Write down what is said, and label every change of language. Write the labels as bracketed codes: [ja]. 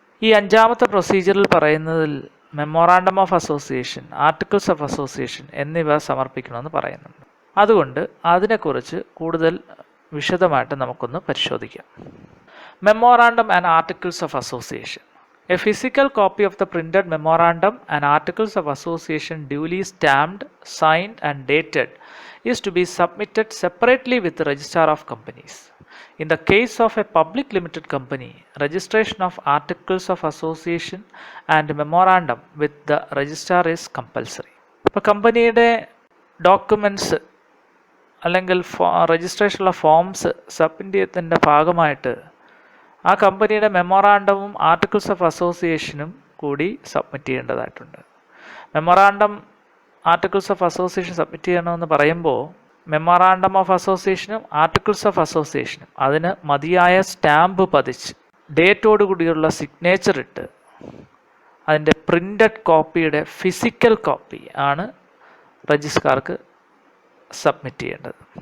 [ml] ഈ 5-ാമത്തെ പ്രൊസീജിയറിൽ പറയുന്നതിൽ memorandum of association, articles of association എന്നിവ സമർപ്പിക്കണമെന്ന് പറയുന്നുണ്ട്. അതുകൊണ്ട് അതിനെക്കുറിച്ച് കൂടുതൽ വിശദമായിട്ട് നമുക്കൊന്ന് പരിശോധിക്കാം. Memorandum and articles of association. [en] A physical copy of the printed memorandum and articles of association duly stamped, signed and dated is to be submitted separately with the registrar of companies. In the case of a public limited company, registration of articles of association and memorandum with the registrar is compulsory. [ml] ഇപ്പോൾ കമ്പനിയുടെ documents അല്ലെങ്കിൽ രജിസ്ട്രേഷനുള്ള forms submit ചെയ്തതിൻ്റെ ഭാഗമായിട്ട് ആ കമ്പനിയുടെ മെമ്മോറാണ്ടവും articles of അസോസിയേഷനും കൂടി submit ചെയ്യേണ്ടതായിട്ടുണ്ട്. Memorandum, articles of association submit ചെയ്യണമെന്ന് പറയുമ്പോൾ മെമ്മോറാണ്ടം ഓഫ് അസോസിയേഷനും ആർട്ടിക്കിൾസ് ഓഫ് അസോസിയേഷനും അതിന് മതിയായ സ്റ്റാമ്പ് പതിച്ച് ഡേറ്റോടുകൂടിയുള്ള സിഗ്നേച്ചർ ഇട്ട് അതിൻ്റെ പ്രിൻ്റഡ് കോപ്പിയുടെ ഫിസിക്കൽ കോപ്പി ആണ് രജിസ്ട്രാർക്ക് സബ്മിറ്റ് ചെയ്യേണ്ടത്.